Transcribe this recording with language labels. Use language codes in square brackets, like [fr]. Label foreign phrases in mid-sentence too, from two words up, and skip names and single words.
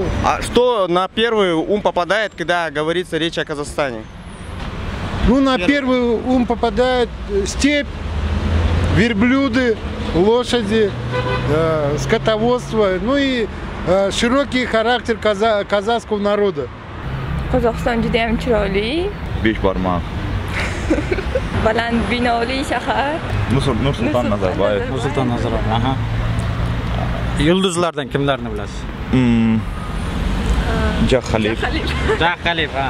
[ru] что на первый ум попадает, когда говорится речь о Казахстане? Ну, на первый ум попадает степь, верблюды, лошади, скотоводство, ну и широкий характер казахского народа. [uz] Qozog'iston juda ham chiroyli. Besh barmoq. Baland binoli shahar. Nursulton Nazarboyev. Nursulton Nazarboyev. Aha. Yulduzlardan kimlarni bilasiz? Jah Khalif. Jah Khalif, ha.